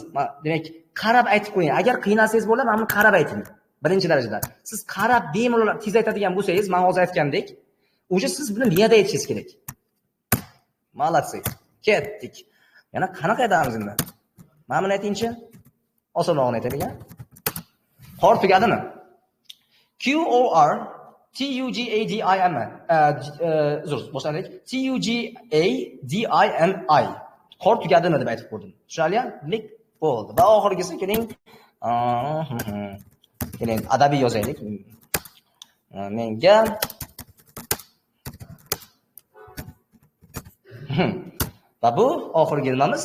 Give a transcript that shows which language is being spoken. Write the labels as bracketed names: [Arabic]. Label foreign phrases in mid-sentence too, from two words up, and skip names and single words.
[Uzbek] Demak, qarab aytib qo'ying. Agar qiynalsangiz bo'lar, mana buni qarab ayting. Birinchi darajada. Siz qarab bemalol tez aytadigan bo'lsangiz, men hozir aytgandek, o'sha siz buni miyada aytishingiz kerak. Молодцы. Ketdik. Yana qanaqa aytamiz endi? Mana buni aytingchi. Osonroq aytadigan. Qor tugadimi? Q O R T U G A D I M boshlandik. T U G A D I M I. Qor tugadimi deb aytib ko'rdim. Tushunarli? Demak bo'ldi. Va oxirgisi keling. Keling adabiy yozaylik. Menga va bu oxirgi nimamiz.